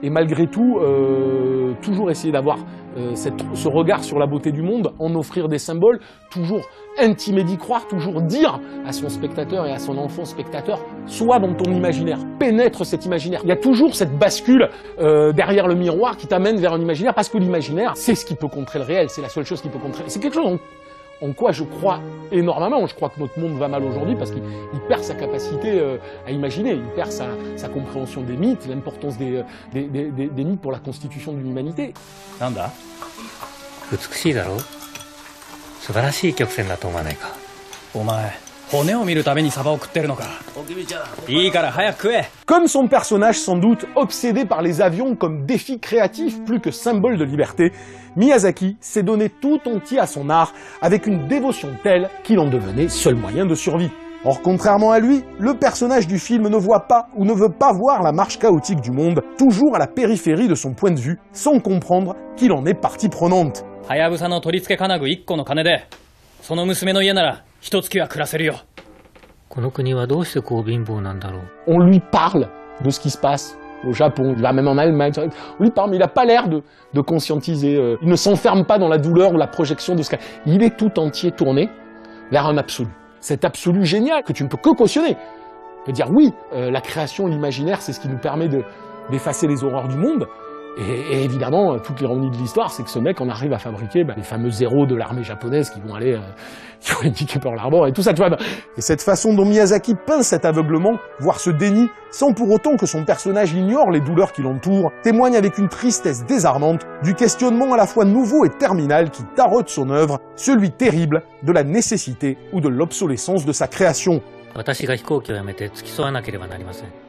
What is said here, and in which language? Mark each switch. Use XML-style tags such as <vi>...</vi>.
<fr>Et malgré tout, toujours essayer d'avoir ce regard sur la beauté du monde, en offrir des symboles, toujours intimer d'y croire, toujours dire à son spectateur et à son enfant spectateur, sois dans ton imaginaire, pénètre cet imaginaire. Il y a toujours cette bascule derrière le miroir qui t'amène vers un imaginaire, parce que l'imaginaire, c'est ce qui peut contrer le réel, c'est la seule chose qui peut contrer. C'est quelque chose en quoi je crois énormément. Je crois que notre monde va mal aujourd'hui parce qu'il perd sa capacité à imaginer, il perd sa compréhension des mythes, l'importance des mythes pour la constitution d'une humanité.</fr> <ja>Nanda? 美しいだろう？素晴らしい曲線だと思わないか？お前、骨を見るためにサバを食ってるのか？いいから早く食え！</ja> <fr>Comme son personnage sans doute obsédé par les avions comme défi créatif plus que symbole de liberté, Miyazaki s'est donné tout entier à son art avec une dévotion telle qu'il en devenait seul moyen de survie. Or, contrairement à lui, le personnage du film ne voit pas ou ne veut pas voir la marche chaotique du monde, toujours à la périphérie de son point de vue, sans comprendre qu'il en est partie prenante.</fr> <ja>はやぶさの取り付け金具1個の金で、その娘の家なら1月は暮らせるよ。この国はどうしてこう貧乏なんだろう。</ja> <fr>On lui parle de ce qui se passe au Japon, il va même en Allemagne, on lui parle, mais il n'a pas l'air de conscientiser, il ne s'enferme pas dans la douleur ou la projection de ce qu'il il est tout entier tourné vers un absolu. Cet absolu génial que tu ne peux que cautionner. De dire oui, la création, l'imaginaire, c'est ce qui nous permet d'effacer les horreurs du monde. Et évidemment, toute l'ironie de l'histoire, c'est que ce mec, on arrive à fabriquer les fameux héros de l'armée japonaise qui vont aller niquer Pearl Harbor et tout ça, tu vois. Et cette façon dont Miyazaki peint cet aveuglement, voire ce déni, sans pour autant que son personnage ignore les douleurs qui l'entourent, témoigne avec une tristesse désarmante du questionnement à la fois nouveau et terminal qui taraude son œuvre, celui terrible de la nécessité ou de l'obsolescence de sa création.</fr> <ja>私が飛行機をやめて付き添わなければなりません。</ja>